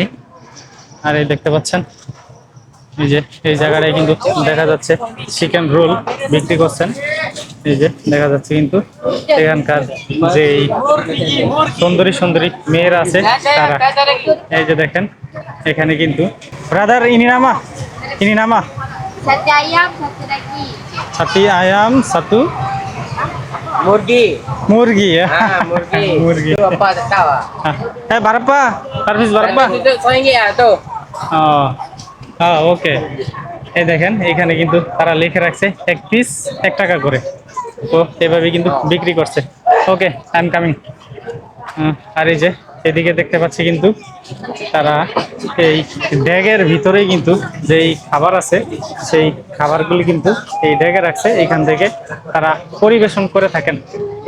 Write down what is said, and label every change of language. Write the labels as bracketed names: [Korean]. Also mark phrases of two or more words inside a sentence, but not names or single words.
[Bangla] আর এই দেখতে পাচ্ছেন এই যে এই জায়গাটায় কিন্তু দেখা যাচ্ছে চিকেন রোল বিক্রি করছেন। এই যে দেখা যাচ্ছে কিন্তু এখানকার যে সুন্দরী মেয়েরা আছে তারা, এই যে দেখেন এখানে কিন্তু ব্রাদার ইনি নামা [Malay] Satu ayam, satu lagi. satu ayam satu [Bangla] Murgi. মুরগি। Murgi. মুরগি [Malay] Itu apa tak tahu ah. [Bangla] হ্যাঁ বারাপ্পা সার্ভিস বারাপ্পা। [Malay] Itu RM1 ah tu. [Bangla] হ্যাঁ ওকে। এই দেখেন এখানে কিন্তু তারা লিখে রাখছে 1 পিস 1 টাকা করে, তো এভাবে কিন্তু বিক্রি করছে। [English] OK I am coming. [Bangla] আর এই যে এদিকে দেখতে পাচ্ছি কিন্তু তারা এই ব্যাগের ভিতরেই কিন্তু যেই খাবার আছে সেই খাবারগুলি কিন্তু এই ব্যাগে রাখছে, এখান থেকে তারা পরিবেশন করে থাকেন।